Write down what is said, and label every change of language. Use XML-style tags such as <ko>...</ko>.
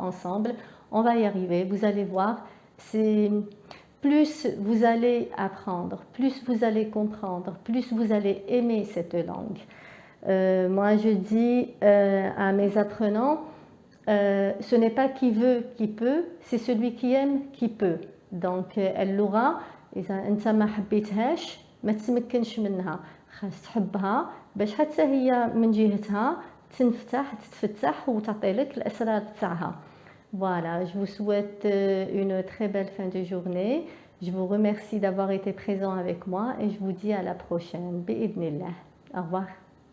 <fr>Ensemble, on va y arriver. Vous allez voir, c'est plus vous allez apprendre, plus vous allez comprendre, plus vous allez aimer cette langue. Moi, je dis à mes apprenants, ce n'est pas qui veut qui peut, c'est celui qui aime qui peut.</fr> <ar>Donc اللغة إذا أنت ما حبيتهاش ما تتمكنش منها، خاص تحبها باش حتى هي من جهتها تتفتح وتعطي لك الأسرار تاعها.</ar> <fr>Voilà, je vous souhaite une très belle fin de journée. Je vous remercie d'avoir été présent avec moi et je vous dis à la prochaine.</fr> <ar>بإذن الله.</ar> <fr>Au revoir.</fr>